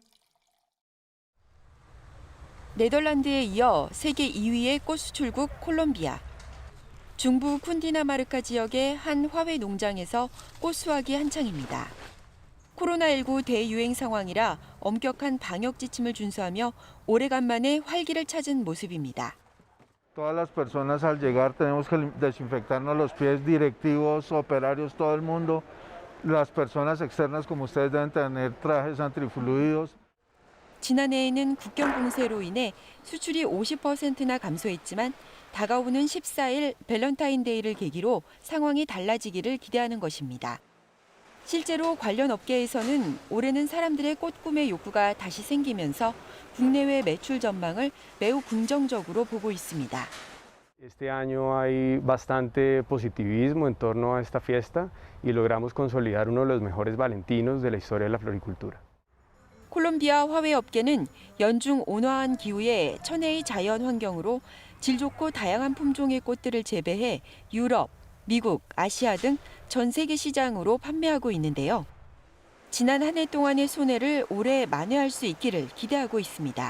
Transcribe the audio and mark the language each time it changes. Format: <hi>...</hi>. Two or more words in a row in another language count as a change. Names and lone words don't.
<ko>네덜란드에 이어 세계 2위의 꽃 수출국 콜롬비아. 중부 쿤디나마르카 지역의 한 화훼 농장에서 꽃 수확이 한창입니다. 코로나19 대유행 상황이라 엄격한 방역 지침을 준수하며 오래간만에 활기를 찾은 모습입니다.</ko> <es>Todas las personas al llegar tenemos que desinfectarnos los pies, directivos, operarios, todo el mundo. Las personas externas como ustedes deben tener trajes antifluidos.</es> <ko>지난해에는 국경 봉쇄로 인해 수출이 50%나 감소했지만 다가오는 14일 밸런타인데이를 계기로 상황이 달라지기를 기대하는 것입니다. 실제로 관련 업계에서는 올해는 사람들의 꽃구매 욕구가 다시 생기면서 국내외 매출 전망을 매우 긍정적으로 보고 있습니다.</ko> <es>Este año hay bastante positivismo en torno a esta fiesta y logramos consolidar uno de los mejores valentinos de la historia de la floricultura.</es> <ko>콜롬비아 화훼 업계는 연중 온화한 기후에 천혜의 자연 환경으로 질 좋고 다양한 품종의 꽃들을 재배해 유럽, 미국, 아시아 등 전 세계 시장으로 판매하고 있는데요. 지난 한 해 동안의 손해를 올해 만회할 수 있기를 기대하고 있습니다.</ko>